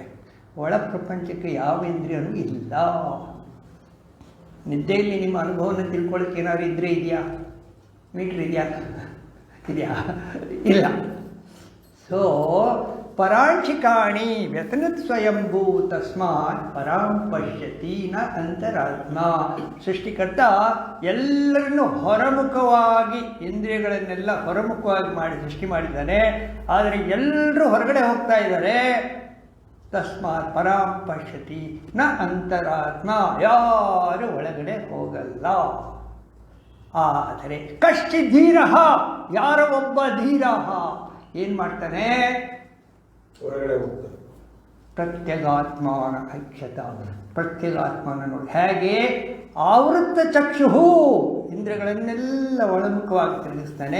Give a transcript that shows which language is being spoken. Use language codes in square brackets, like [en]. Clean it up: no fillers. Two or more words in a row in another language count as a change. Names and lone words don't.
[kn] ಒಳ ಪ್ರಪಂಚಕ್ಕೆ ಯಾವ ಇಂದ್ರಿಯನೂ ಇಲ್ಲ. ನಿದ್ದೆಯಲ್ಲಿ ನಿಮ್ಮ ಅನುಭವನ ತಿಳ್ಕೊಳ್ಳೋಕೆ ಏನಾದ್ರು ಇಂದ್ರಿಯ ಇದೆಯಾ? ಮೀಟ್ರ್ ಇದೆಯಾ? ಇಲ್ಲ. [sa] ಸೊ ಪರಾಂಶಿಕಾಣಿ ವ್ಯತನತ್ ಸ್ವಯಂಭೂ ತಸ್ಮಾತ್ ಪರಾಂ ಪಶ್ಯತಿ ನ ಅಂತರಾತ್ಮ. [kn] ಸೃಷ್ಟಿಕರ್ತ ಎಲ್ಲರನ್ನು ಹೊರಮುಖವಾಗಿ, ಇಂದ್ರಿಯಗಳನ್ನೆಲ್ಲ ಹೊರಮುಖವಾಗಿ ಮಾಡಿ ಸೃಷ್ಟಿ ಮಾಡಿದ್ದಾನೆ. ಆದರೆ ಎಲ್ಲರೂ ಹೊರಗಡೆ ಹೋಗ್ತಾ ಇದ್ದಾರೆ. [sa] ತಸ್ಮಾತ್ ಪರಾಂ ಪಶ್ಯತಿ ನ ಅಂತರಾತ್ಮ. [kn] ಯಾರು ಒಳಗಡೆ ಹೋಗಲ್ಲ. ಆದರೆ [sa] ಕಶ್ಚಿ ಧೀರ, [kn] ಯಾರೋ ಒಬ್ಬ ಧೀರ ಏನು ಮಾಡ್ತಾನೆ? ಹೊರಗಡೆ ಹೋಗ್ತಾರೆ. [sa] ಪ್ರತ್ಯಗಾತ್ಮನ ಅಕ್ಷತ. [kn] ಪ್ರತ್ಯಗಾತ್ಮನ ನೋಡಿ ಹೇಗೆ [sa] ಆವೃತ್ತ ಚಕ್ಷು, [kn] ಇಂದ್ರಿಯಗಳನ್ನೆಲ್ಲ ಒಳಮುಖವಾಗಿ ತಿರುಗಿಸ್ತಾನೆ.